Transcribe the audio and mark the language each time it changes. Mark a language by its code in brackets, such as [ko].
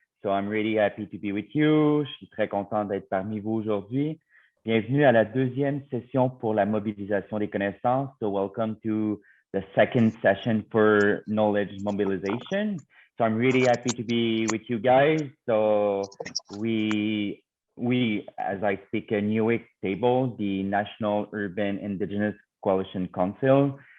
[en] So I'm really happy to be with you. [fr] Je suis très content d'être parmi vous aujourd'hui. Bienvenue à la deuxième session pour la mobilisation des connaissances. [en] So welcome to the second session for knowledge mobilization. So I'm really happy to be with you guys. So we as I speak, a Newick table, the National Urban Indigenous Coalition Council.